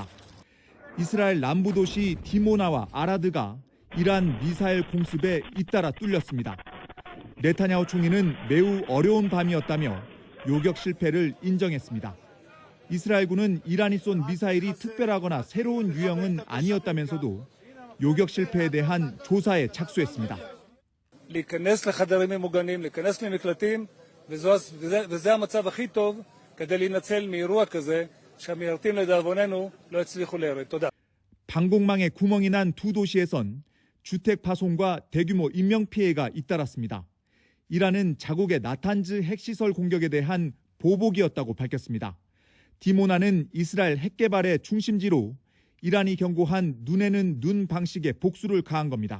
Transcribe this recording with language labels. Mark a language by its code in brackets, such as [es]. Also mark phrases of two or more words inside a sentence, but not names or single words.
[ko] 이스라엘 남부 도시 디모나와 아라드가 이란 미사일 공습에 잇따라 뚫렸습니다. 네타냐후 총리는 매우 어려운 밤이었다며 요격 실패를 인정했습니다. 이스라엘군은 이란이 쏜 미사일이 특별하거나 새로운 유형은 아니었다면서도 요격 실패에 대한 조사에 착수했습니다. [he] להיכנס לחדרים ממוגנים, להיכנס למקלטים, וזה המצב הכי טוב כדי להינצל מאירוע כזה שהמיירטים לדאבוננו לא הצליחו להיראות. תודה. [ko] 방공망에 구멍이 난 두 도시에선 주택 파손과 대규모 인명 피해가 잇따랐습니다. 이란은 자국의 나탄즈 핵시설 공격에 대한 보복이었다고 밝혔습니다. 디모나는 이스라엘 핵 개발의 중심지로 이란이 경고한 눈에는 눈 방식의 복수를 가한 겁니다.